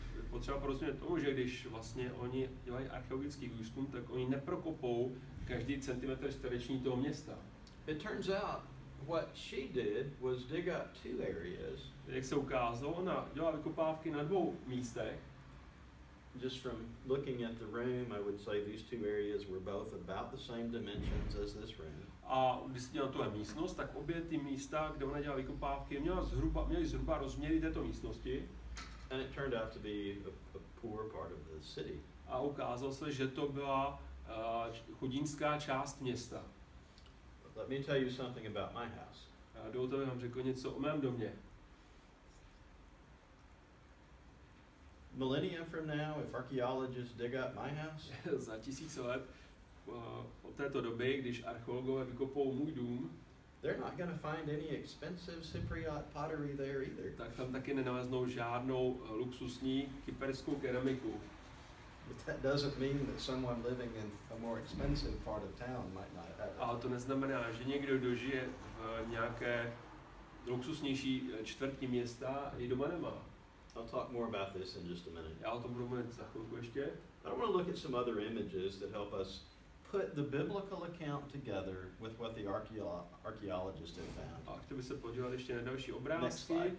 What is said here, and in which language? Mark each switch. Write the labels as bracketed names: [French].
[Czech] Potřeba porozumět tomu, že když vlastně oni dělají archeologický výzkum, tak oni neprokopou každý centimetr čtvereční toho města. [English] It turns out what she did was dig up two areas. [Czech] Jak se ukázalo, ona dělala vykopávky na dvou místech. [English] Just from looking at the room, I would say these two areas were both about the same dimensions as this room. [Czech] A když se dělala tuhle místnost, tak obě ty místa, kde ona dělala vykopávky, měly zhruba rozměry této místnosti. [English] And it turned out to be a poor part of the city. [Czech] A ukázalo se, že to byla chudinská část města. [English] Let me tell you something about my house. [Czech] Dovolte, abych vám řekl něco o mém domě. [English] Millennia from now, if archaeologists dig up my house, [Czech] za 1000 let od této doby, když archeologové vykopou můj dům, [English] they're not going to find any expensive Cypriot pottery there either. [Czech] Tak tam taky nenaleznou žádnou luxusní kyperskou keramiku. [English] But that doesn't mean that someone living in a more expensive part of town might not have it. [Czech] Ale to neznamená, že někdo, kdo žije v nějaké luxusnější čtvrti města, ji doma nemá. [English] I'll talk more about this in just a minute. [Czech] Já o tom budu mluvit za chvilku ještě. [English] I want to look at some other images that help us put the biblical account together with what the archaeologists have found. [Czech] A chtěl bych se podívat ještě na další obrázky.